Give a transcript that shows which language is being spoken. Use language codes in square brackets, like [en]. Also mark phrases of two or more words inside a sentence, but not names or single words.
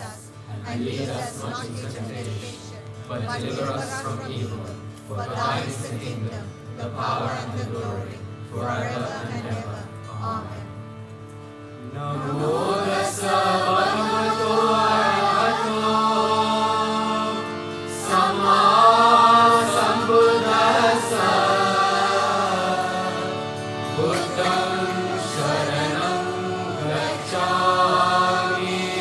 [en] And lead us not into temptation, but deliver us from evil. For thine is the kingdom, the power, and the glory, forever and ever. Amen. [pi] Namo tassa bhagavato arahato samma sambuddhassa. Buddham sharanam gacchami.